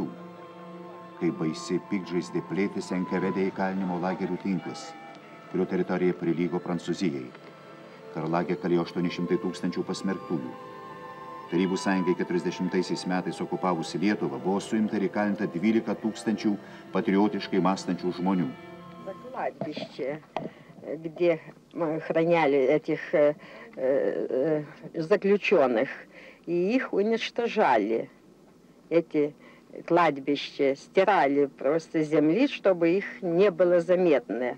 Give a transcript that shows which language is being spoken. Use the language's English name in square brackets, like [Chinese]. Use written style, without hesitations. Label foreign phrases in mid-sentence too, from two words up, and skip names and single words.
[Lithuanian] Kai baisi piktžaizdė plėtėsi NKVD įkalinimo lagerių tinklas, kurio teritorija prilygo Prancūzijai. Karlage kalėjo 800 000 pasmerktųjų. Tarybų sąjungai 40 metais okupavusi Lietuvą buvo suimta ir įkalinta 12 000 patriotiškai mąstančių žmonių. [Russian] Кладбище, где мы храняли этих заключенных, и их уничтожали. Эти кладбища стирали просто с земли, чтобы их не было заметно.